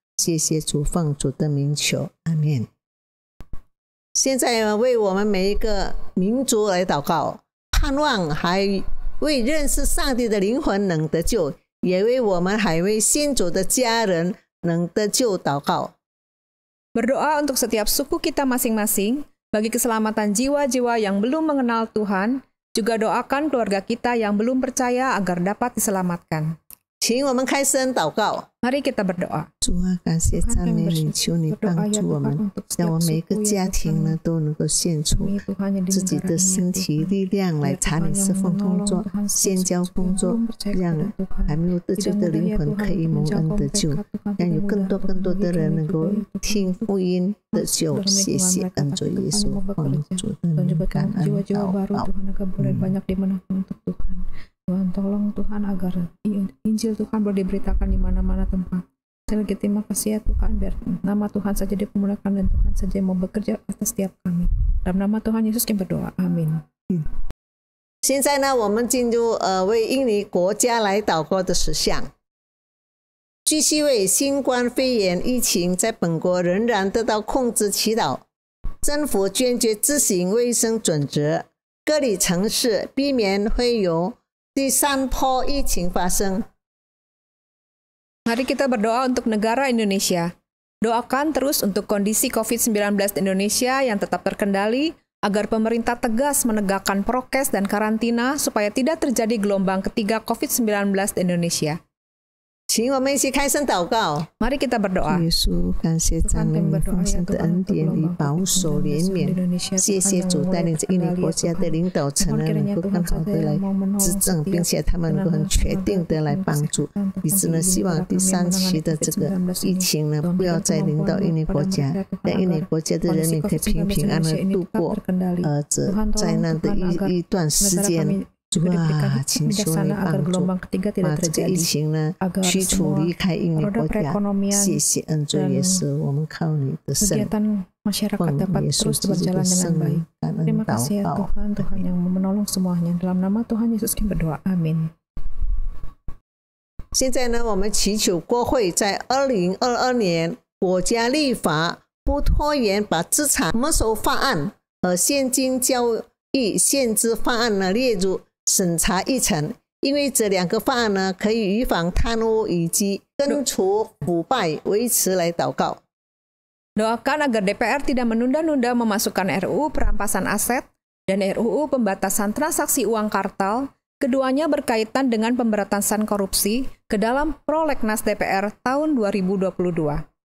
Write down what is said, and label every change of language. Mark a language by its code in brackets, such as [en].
[zh] 谢谢主，奉主的名求，阿们。现在为我们每一个民族来祷告，盼望还为认识上帝的灵魂能得救，也为我们还未信主的家人能得救祷告。 [id] Berdoa untuk setiap suku kita masing-masing, bagi keselamatan jiwa-jiwa yang belum mengenal Tuhan, juga doakan keluarga kita yang belum percaya agar dapat diselamatkan. [zh] 请我们开声祷告。 [id] Mari kita berdoa. [zh] 主啊，感谢赞美你，求你帮助我们，让我们每一个家庭呢都能够献出自己的身体力量来参与侍奉工作、宣教工作，让还没有得救的灵魂可以蒙恩得救，让有更多的人能够听福音得救。谢谢恩主耶稣，奉主的名感恩祷告。 [id] Tuhan tolong Tuhan agar Injil Tuhan boleh diberitakan di mana-mana tempat. Sekali lagi terima kasih ya Tuhan, biar nama Tuhan saja dipermuliakan dan Tuhan saja mau bekerja atas setiap kami. Dalam nama Tuhan Yesus kami berdoa, amin. [zh] 现在呢，我们进入为印尼国家来祷告的事项。继续为新冠肺炎疫情在本国仍然得到控制祈祷，政府坚决执行卫生准则，隔离城市，避免会有 第三波疫情发生。 [id] Mari kita berdoa untuk negara Indonesia. Doakan terus untuk kondisi COVID-19 di Indonesia yang tetap terkendali, agar pemerintah tegas menegakkan prokes dan karantina supaya tidak terjadi gelombang ketiga COVID-19 di Indonesia. [zh] 请我们一起开声祷告。 [id] Mari kita berdoa. [zh] 耶稣，感谢赞美你丰盛的恩典里保守怜悯，谢谢主带领着印尼国家的领导层呢，能够更好的来执政，并且他们能够很确定的来帮助，以致呢，希望第三期的这个疫情呢，不要再临到印尼国家，让印尼国家的人民可以平安的度过这灾难的一段时间。主啊，请求你帮助，把这个疫情呢驱除离开印尼国家。谢谢恩主耶稣，我们靠你的圣，奉耶稣基督的圣名，感恩祷告。 [id] Tuhan yang menolong semuanya dalam nama Tuhan Yesus kami berdoa, amin. [zh] 现在呢，我们祈求国会在2022年国家立法不拖延，把资产没收法案和现金交易限制法案呢列入 审查议程，因为这两个法案呢，可以预防贪污以及根除腐败，维持来祷告。 [id] Doakan agar DPR tidak menunda-nunda memasukkan RUU perampasan aset dan RUU pembatasan transaksi uang kartal, keduanya berkaitan dengan pemberantasan korupsi, ke dalam prolegnas DPR tahun 2022.